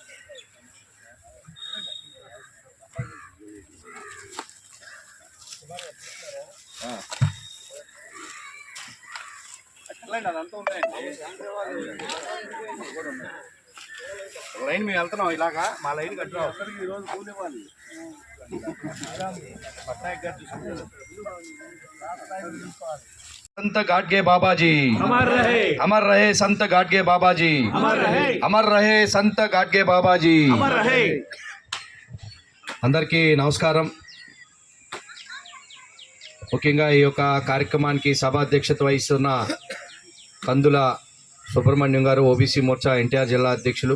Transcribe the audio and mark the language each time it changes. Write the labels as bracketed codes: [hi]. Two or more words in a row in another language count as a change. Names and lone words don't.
[te] అదంతా ఉన్నాయండి లైన్ మేము వెళ్తున్నాం ఇలాగా మా లైన్ కట్టినా ఒకరికి ఈరోజు కూలివ్వాలి. పట్నాయక్ గారు చూసుకుంటారు. [hi] संत गाडगे बाबा जी अमर रहे संत गाडगे बाबा जी अमर रहे संत गाडगे बाबा जी [te] అందరికీ నమస్కారం. ముఖ్యంగా ఈ యొక్క కార్యక్రమానికి సభాధ్యక్షత వహిస్తున్న కందుల సుబ్రహ్మణ్యం గారు, ఓబీసీ మోర్చా ఎన్టీఆర్ జిల్లా అధ్యక్షులు.